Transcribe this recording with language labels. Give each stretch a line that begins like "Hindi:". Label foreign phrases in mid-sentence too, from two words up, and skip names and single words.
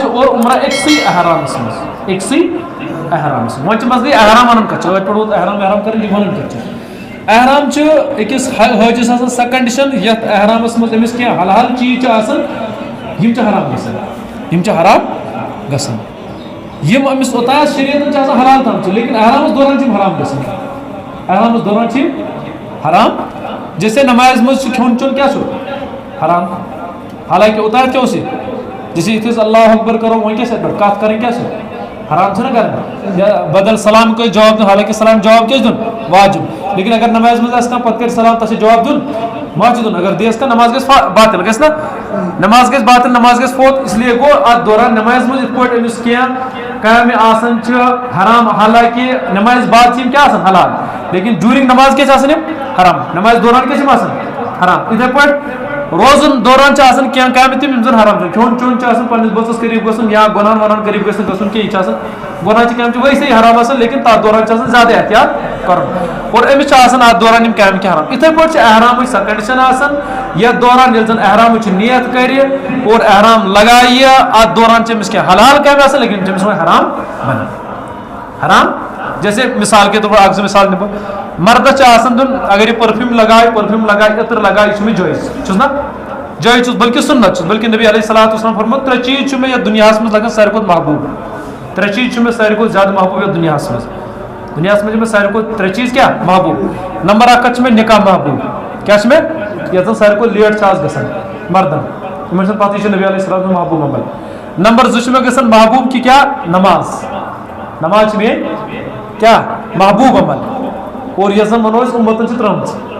Kashmiri: اور عمرہ أکسٕے احرامس منٛز وۄنۍ چھِ مسلہٕ احرام وَنان کَتھ چھِ ٲدۍ پٮ۪ٹھ ووت احرام کرٕنۍ یہِ وَنان کَتھ چھِ احرام چھُ أکِس حٲجِس آسان سۄ کنڈِشن یتھ احرامس منٛز أمِس کینٛہہ حلال چیٖز چھِ آسان یِم چھِ حرام گژھان یِم أمِس اوٚتام شریعتن چھِ آسان حلال تھامژٕ لیکن احرامس دوران چھِ یِم حرام گژھان حرام جیسے نمازِ منٛز چھُ کھیوٚن چیوٚن کیٛاہ چھُ حرام حالانکہِ اوٚتام کیٛاہ اوس یہِ جیسے یِتھُے أسۍ
Arabic: اللہ اکبر
Kashmiri: کرو وۄنۍ کیٛاہ چھِ اَتھ پٮ۪ٹھ کَتھ کَرٕنۍ کیٛاہ چھِ حرام چھِنہ کرٕنۍ یا بدل سلام کٲنٛسہِ جواب دیُن حالانکہِ سلام جواب کیٛاہ چھُ دیُن واجب لیکن اگر نمازِ منٛز آسہِ کانٛہہ پتہٕ کرِ سلام تتھ چھُ جواب دیُن ما چھُ دیُن اگر دِیَس کانٛہہ نماز گژھِ باطل گژھِ نا نماز گژھِ باطل نماز گژھِ فوت
Urdu: اس لیے
Kashmiri: گوٚو اتھ دوران نمازِ منٛز یِتھ پٲٹھۍ أمِس کینٛہہ کامہِ آسان چھِ حرام حالانکہِ نمازِ بعد چھِ یِم کیٛاہ آسان حلال لیکن جوٗرِنگ نماز کیٛاہ چھِ آسان یِم حرام نمازِ دوران کیٛاہ چھِ یِم آسان حرام یِتھے پٲٹھۍ روزن دوران چھِ آسان کینٛہہ کامہِ تِم یِم زن حرام چھِ کھیوٚن چیوٚن چھُ آسان پننِس بٔژَس قریٖب گژھُن یا گۄنہن وۄنہن قریٖب گژھِ نہٕ گژھُن کینٛہہ یہِ چھِ آسان گۄناہچہِ کامہِ چھِ ویسے حرام آسان لیکن تتھ دوران چھِ آسان زیادٕ احتیاط کرُن اور أمِس چھِ آسان اتھ دوران یِم کامہِ کینٛہہ حرام یِتھے پٲٹھۍ چھِ احرامٕچ سۄ کنڈِشن آسان یتھ دوران ییٚلہِ زن احرامٕچ نیت کرِ اور احرام لگایہِ اتھ دوران چھِ أمِس کینٛہہ حلال کامہِ آسان لیکن چھِ أمِس وۄنۍ حرام بنان حرام جیسے
Urdu: مثال کے طور پر
Kashmiri: اکھ زٕ مثال دِمہٕ بہٕ مردس چھِ آسان دیُن اگر یہِ پٔرفیوٗم لگایہِ عطر لگایہِ یہِ چھُ مےٚ جٲیِز چھُس نا جٲیِز چھُس بلکہِ سُنت چھُس بلکہِ نبی
Arabic: علیہ الصلوۃ والسلام
Kashmiri: فرمووُت 3 چیٖز چھُ مےٚ یتھ دُنیاہس منٛز لگان ساروی کھۄتہٕ محبوٗب 3 چیٖز چھُ مےٚ ساروی کھۄتہٕ زیادٕ محبوٗب یتھ دُنیاہس منٛز چھِ مےٚ ساروی کھۄتہٕ 3 چیٖز کیٛاہ محبوٗب نمبر 1 چھُ مےٚ نکاح محبوٗب کیٛاہ چھُ مےٚ یتھ زن ساروی کھۄتہٕ لیٹ چھِ آز گژھان مردن یِمن چھنہٕ پتہٕ چھِ نبی
Arabic: علیہ الصلوۃ والسلام
Kashmiri: محبوٗب عمل نمبر 2 چھُ مےٚ گژھان محبوٗب کہِ کیٛاہ نماز چھِ میٲنۍ کیٛاہ محبوٗب عمل اور یۄس زن ونو أسۍ اُمتن چھِ ترٲمٕژ